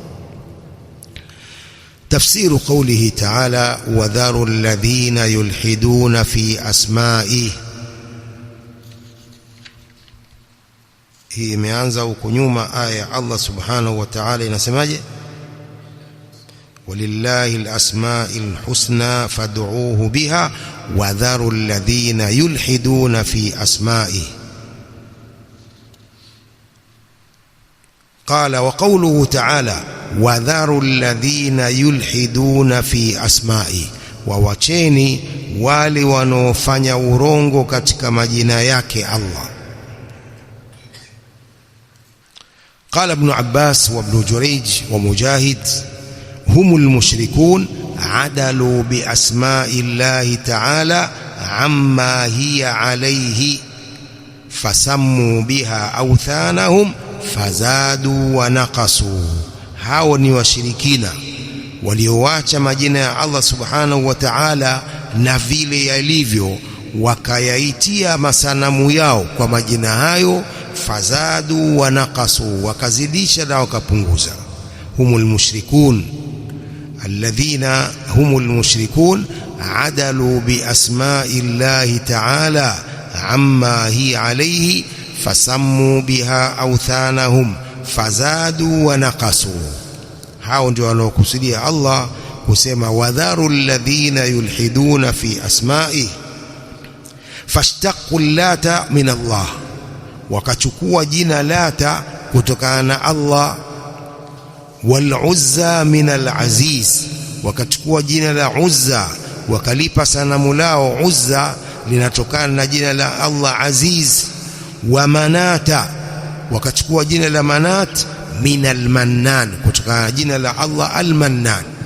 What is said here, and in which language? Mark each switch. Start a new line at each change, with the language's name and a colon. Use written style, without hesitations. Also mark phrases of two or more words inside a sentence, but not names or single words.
Arabic: تفسير قوله تعالى وذروا الذين يلحدون في أسمائه,
Swahili: hii imeanza huko nyuma. Aya Allah
Arabic: سبحانه وتعالى
Swahili: inasemaje?
Arabic: ولله الأسماء الحسنى فادعوه بها وذروا الذين يلحدون في أسمائه. قال وقوله تعالى وذروا الذين يلحدون في أسمائه,
Swahili: wawacheni wale wanaofanya urongo katika majina yake Allah.
Arabic: قال ابن عباس وابن جريج ومجاهد هم المشركون عدلوا بأسماء الله تعالى عما هي عليه فسموا بها أوثانهم فزادوا ونقصوا.
Swahili: hao ni washirikina walioacha majina ya Allah
Arabic: سبحانه وتعالى
Swahili: na vile yalivyo, wakayaitia masanamu yao kwa majina hayo
Arabic: فزادوا ونقصوا,
Swahili: wakazidisha na wakapunguza.
Arabic: هم المشركون الذين هم المشركون عدلوا بأسماء الله تعالى عما هي عليه فسموا بها أوثانهم فزادوا ونقصوا.
Swahili: Hao ndio wanaokusudia Allah kusema
Arabic: وذروا الذين يلحدون في أسماء فاشتقوا اللات من
Swahili: Allah, wakachukua jina lata kutokana na Allah,
Arabic: والعزى من العزيز,
Swahili: wakachukua jina la Uzza wakalipa sanamu lao Uzza linatokana na jina la Allah Aziz,
Arabic: ومناة,
Swahili: wakachukua jina la Manat
Arabic: من المنان,
Swahili: kutokana na jina la Allah al Mannan.